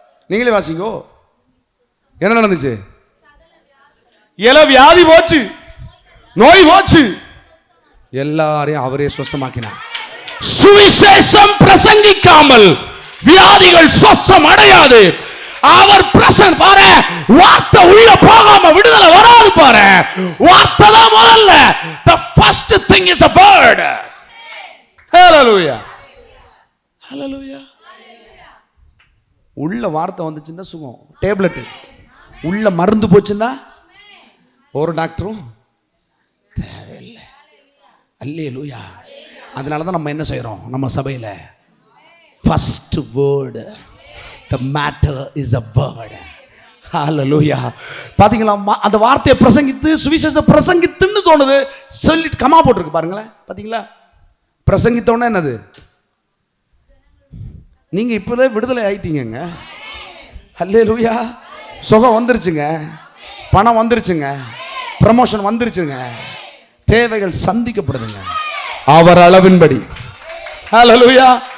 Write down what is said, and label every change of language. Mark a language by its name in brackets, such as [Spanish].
[Tamil] நீங்களே வாசிங்கோ. என்ன நடந்துச்சு? வியாதி போச்சு, நோய் போச்சு, எல்லாரையும் அவரே சுத்தமாக்கினார். சுவிசேஷம் பிரசங்கிக்காமல் வியாதிகள் சுத்தம் அடையாது. அவர் பிரசன் பாரு, வார்த்தை உள்ள போகாம விடுதலை வராது பாரு. வார்த்தை தான் முதல்ல. [English] The first thing is a word. [Tamil] Hallelujah, hallelujah. உள்ள வார்த்தை வந்துச்சுன்னா சுகம். டேப்லெட் உள்ள மருந்து போச்சுன்னா ஒரு டாக்டரும் தேவையில்லை. அல்லேலூயா. அதனால தான் நம்ம என்ன செய்யறோம் நம்ம சபையில? [English] First word, the matter is a word. [Tamil] ஹalleluya. பாத்தீங்களா? அந்த வார்த்தையை பிரசங்கித்து சுவிசேஷத்தை பிரசங்கித்துன்னு தோணுது. சொல்லிட்டு கமா போட்டுருக்கு பாருங்களேன். பாத்தீங்களா? பிரசங்கித்தோன்னா என்னது? நீங்க இப்பவே விடுதலை ஆயிட்டீங்க. ஹல்லேலூயா. சுகம் வந்துருச்சுங்க, பணம் வந்துருச்சுங்க, ப்ரமோஷன் வந்துருச்சுங்க, தேவைகள் சந்திக்கப்படுதுங்க அவர் அளவின்படி. ஹல்லேலூயா.